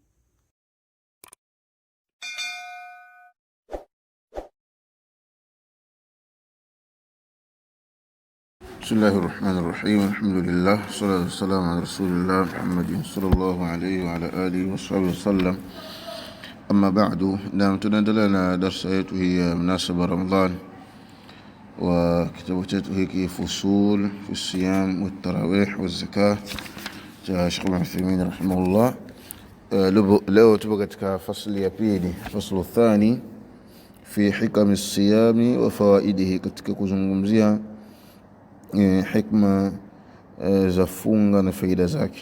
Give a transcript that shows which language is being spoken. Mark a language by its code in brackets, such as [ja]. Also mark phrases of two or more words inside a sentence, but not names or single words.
[ar] بسم الله الرحمن الرحيم. الحمد لله والصلاة والسلام على رسول الله محمد صلى الله عليه وعلى آله وصحبه وسلم. أما بعد, [sw] tunaendelea na darsa yetu hii ya mnasaba Ramadhan wa kitabu chetu hiki Fusul fi Siyam wa Tarawih wa Zakah cha Sheikh Ibn Uthaymeen rahimahullah. Leo tupo katika fasli ya pili, [ar] الفصل الثاني في حكم الصيام وفوائده, [sw] katika kuzungumzia hikma za funga na faida zake.